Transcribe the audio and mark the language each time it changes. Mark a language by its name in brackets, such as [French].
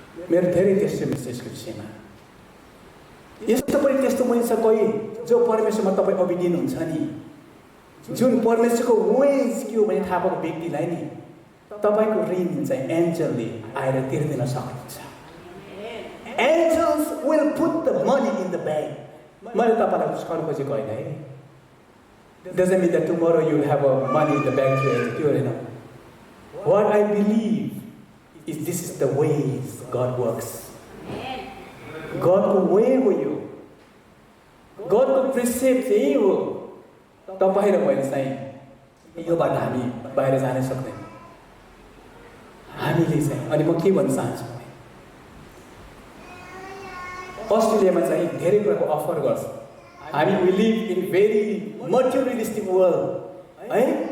[Nepali] मेरो धेरै टेस्टिमोनी छ यसको विषयमा। यस्तो पनि टेस्टिमोनी छ कोही जो परमेश्वरमा तपाईँ अबिडियन्ट हुन्छ नि, जुन परमेश्वरको वेज के हो भने थाहा पाएको व्यक्तिलाई नि तपाईँको ऋण चाहिँ एन्जलले आएर तिर्दिन सक्नुहुन्छ। [English] Angels will put the money in the bank. [Nepali] मैले तपाईँलाई सिकाउनु खोजेको होइन है। [English] doesn't mean that tomorrow you will have a money in the bank [Nepali] त्यो होइन। [English] What I believe is this is the ways God works. [Nepali] गडको way हो यो, गडको प्रिसेप्ट यही हो। तपाईँ र मैले चाहिँ योबाट हामी बाहिर जान सक्दैनौँ। हामीले चाहिँ अनि म के भन्न चाहन्छु भने अस्ट्रेलियामा चाहिँ धेरै कुराको अफर गर्छ। [English] हामी we live in very materialistic world है।